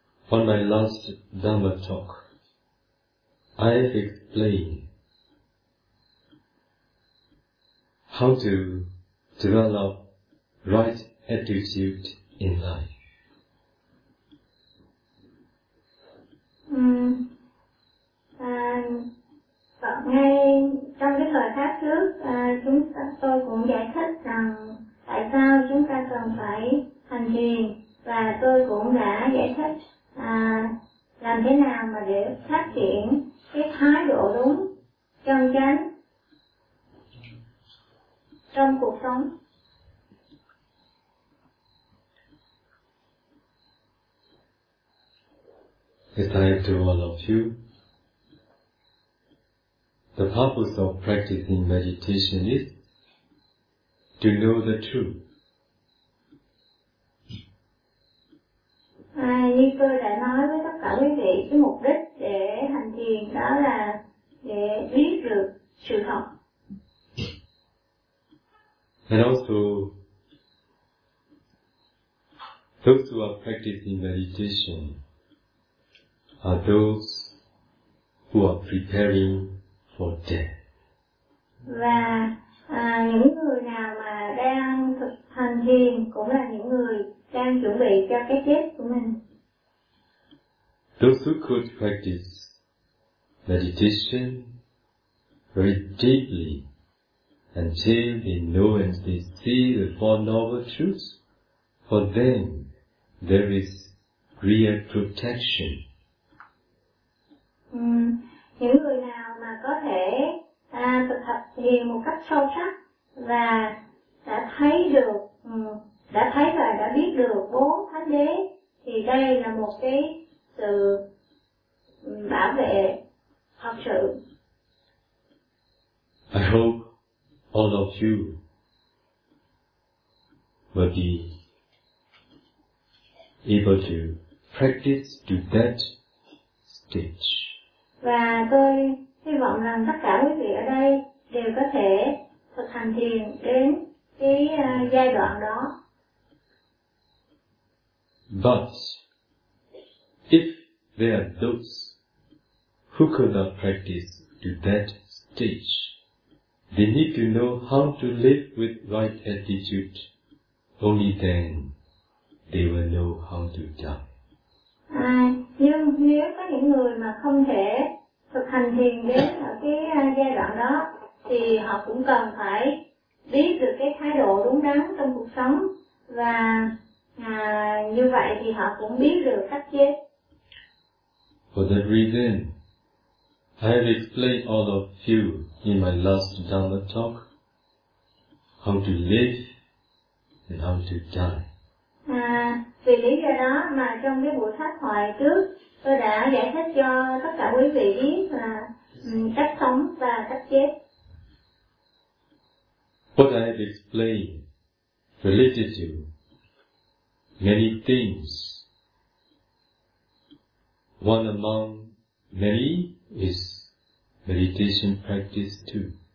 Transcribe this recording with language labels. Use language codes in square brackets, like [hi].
[en] On my last Dhamma talk, I explained how to develop right attitude in life. [vi] Ngay trong cái thời khác trước, tôi cũng giải thích rằng tại sao chúng ta cần phải hành thiền, và tôi cũng đã giải thích làm thế nào mà để phát triển cái thái độ đúng, chân chánh trong cuộc sống. It's time to all of you. [en] The purpose of practicing meditation is to know the truth. [vi] Như tôi đã nói với tất cả quý vị, cái mục đích để hành thiền đó là để biết được sự thật. [en] And also, those who are practicing meditation are those who are preparing for death. [vi] Và những người nào mà đang thực hành thiền cũng là những người đang chuẩn bị cho cái chết của mình. [en] Those who could practice meditation very deeply until they know and they see the Four Noble Truths, for them there is real protection. [vi] Những người nào mà có thể thực tập thiền một cách sâu sắc và đã thấy được, đã thấy và đã biết được bốn thánh đế, thì đây là một cái sự bảo vệ thật sự. [en] I hope all of you will be able to practice to that stage. [vi] Và tôi hy vọng rằng tất cả quý vị ở đây đều có thể thực hành thiền đến cái giai đoạn đó. [en] But if there are those who could not practice to that stage, they need to know how to live with right attitude. Only then they will know how to die. [vi] Nhưng nếu có những người mà không thể thực hành thiền đến ở cái giai đoạn đó, thì họ cũng cần phải biết được cái thái độ đúng đắn trong cuộc sống, và như vậy thì họ cũng biết được cách chết. [en] For that reason, I have explained all of you in my last Dhamma talk how to live and how to die. [vi] Vì lý do đó mà trong cái buổi pháp thoại trước, tôi đã giải thích cho tất cả quý vị biết là cách sống và cách chết. [en] What I have explained related to many things. One among many is meditation practice too.